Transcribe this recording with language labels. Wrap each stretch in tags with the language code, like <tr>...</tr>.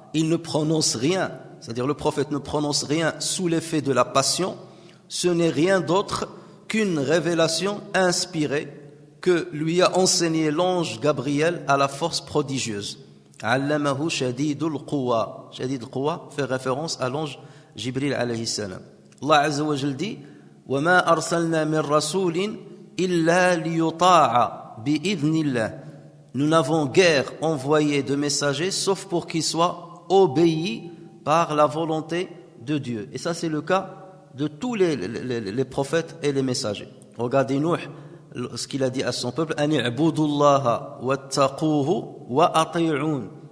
<fr>Il ne prononce rien, c'est-à-dire le prophète ne prononce rien sous l'effet de la passion, ce n'est rien d'autre qu'une révélation inspirée que lui a enseigné l'ange Gabriel à la force prodigieuse.</fr> <ar>Allamahu shadidul quwa.</ar> <fr>Shadidul quwa fait référence à l'ange Jibril alayhi salam.</fr> <ar>Allah Azza wa Jal dit وَمَا أَرْسَلْنَا مِن رَّسُولٍ إِلَّا لِيُطَاعَ بِإِذْنِ اللَّهِ.</ar> <fr>Nous n'avons guère envoyé de messagers sauf pour qu'ils soient obéis par la volonté de Dieu. Et ça c'est le cas de tous les prophètes et les messagers. Regardez Nuh, ce qu'il a dit à son peuple,</fr> <ar>Ani'budullaha wattaquhu wa ati'un.</ar>